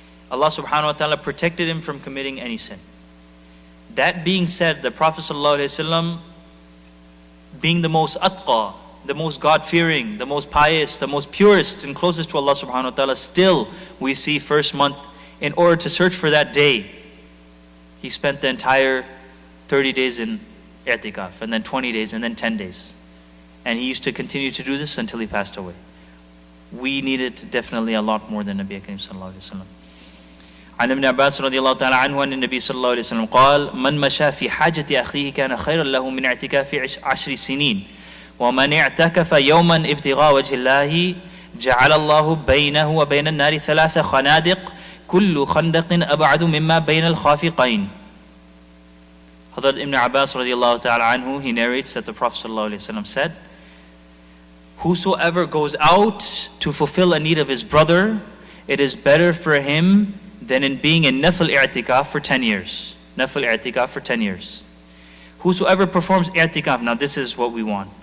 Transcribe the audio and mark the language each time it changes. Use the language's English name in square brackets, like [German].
[English] Allah subhanahu wa ta'ala protected him from committing any sin. That being said, the Prophet ﷺ, being the most atqa, the most God-fearing, the most pious, the most purest and closest to Allah subhanahu wa ta'ala, still we see first month, in order to search for that day, he spent the entire 30 days in i'tikaf, and then 20 days, and then 10 days. And he used to continue to do this until he passed away. We need it definitely a lot more than Nabi Karim sallallahu alayhi wa sallam. [Arabic] عن ابن عباس رضي الله تعالى عنه أن النبي صلى الله عليه وسلم قال من مشى في حاجة أخيه كان خيرا له من اعتكاف 10 سنين ومن اعتكف يوما ابتغاء وجه الله جعل الله بينه وبين النار 3 خنادق كل خندق أبعد مما بين الخافقين. [English] Hadrat Ibn Abbas radiallahu ta'ala anhu, he narrates that the Prophet sallallahu alayhi wa sallam said, whosoever goes out to fulfill a need of his brother, it is better for him than in being in nafil i'tikaf for 10 years. Nafil i'tikaf for 10 years. Whosoever performs i'tikaf, now this is what we want.